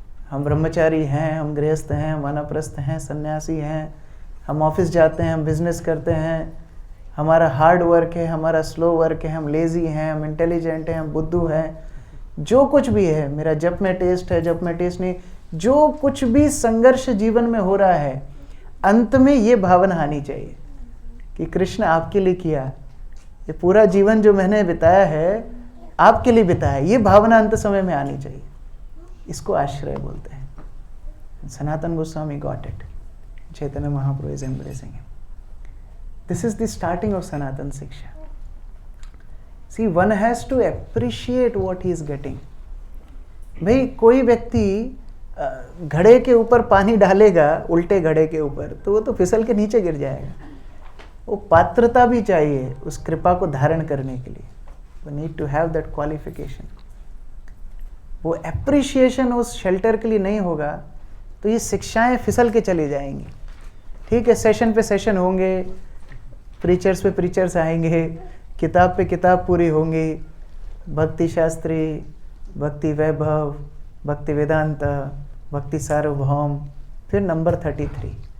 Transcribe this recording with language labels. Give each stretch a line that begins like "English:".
Hindi: हम ब्रह्मचारी हैं, हम गृहस्थ हैं, हम वानप्रस्थ हैं, सन्यासी हैं, हम ऑफिस जाते हैं, हम बिजनेस करते हैं, हमारा हार्ड वर्क है, हमारा स्लो वर्क है, हम लेज़ी हैं, हम इंटेलिजेंट हैं, हम बुद्धू हैं, जो कुछ भी है, मेरा जप में टेस्ट है, जप में टेस्ट नहीं, जो कुछ भी संघर्ष जीवन में हो रहा है, अंत में ये भावना आनी चाहिए कि कृष्ण आपके लिए किया, ये पूरा जीवन जो मैंने बिताया है आपके लिए बिताया, ये भावना अंत समय में आनी चाहिए। इसको आश्रय बोलते हैं। Sanatan Goswami
English: Got it. Chaitanya Mahaprabhu is embracing him. This is the starting of Sanatan Siksha. See, one has to appreciate what he is getting.
Hindi: भाई कोई व्यक्ति घड़े के ऊपर पानी डालेगा, उल्टे घड़े के ऊपर, तो वो तो फिसल के नीचे गिर जाएगा। वो पात्रता भी चाहिए उस कृपा को धारण करने के लिए।
English: We need to have that qualification.
Hindi: वो एप्रिशिएशन उस शेल्टर के लिए नहीं होगा तो ये शिक्षाएं फिसल के चली जाएंगी। ठीक है, सेशन पे सेशन होंगे, प्रीचर्स पे प्रीचर्स आएंगे, किताब पे किताब पूरी होंगी, भक्ति शास्त्री, भक्ति वैभव, भक्ति वेदांत, भक्ति सार्वभौम, फिर नंबर 33।